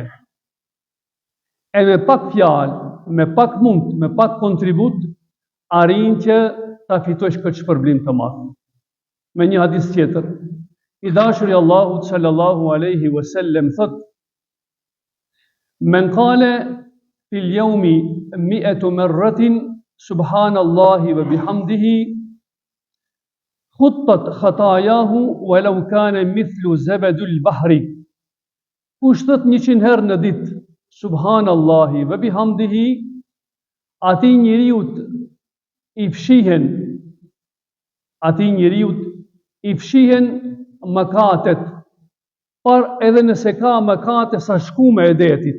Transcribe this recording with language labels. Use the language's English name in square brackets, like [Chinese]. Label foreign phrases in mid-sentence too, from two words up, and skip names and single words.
[Albanian] E me pak fjalë, me pak mund, me pak kontribut, arrin që ta fitosh këtë shpërblim të madh. Me një hadith tjetër, i dashuri Allahut [Arabic] صلى الله عليه وسلم thot: من قال في اليوم 100 مرة سبحان الله وبحمده حطت خطاياه ولو كان مثل زبد البحر. [Albanian] Kush thot 100 herë në ditë [Arabic] سبحان الله وبحمده, [Albanian] atij njeriut i fshihen mëkatet, por edhe nëse ka mëkate sa shkume e detit.